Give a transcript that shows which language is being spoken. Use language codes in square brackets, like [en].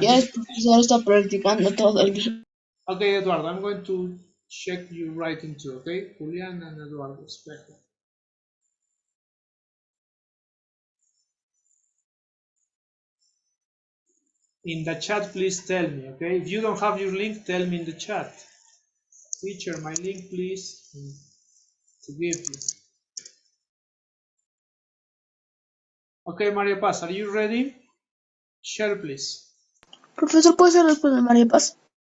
[es] Ya el profesor está practicando todo el día. [en] Okay, Eduardo, I'm going to check your writing too, okay? Julián and Eduardo, espera. In the chat, please tell me, okay? If you don't have your link, tell me in the chat. Teacher, my link, please, to give you. Okay, Maria Paz, are you ready? Share, please. [es] Profesor, ¿puede ser después de María Paz?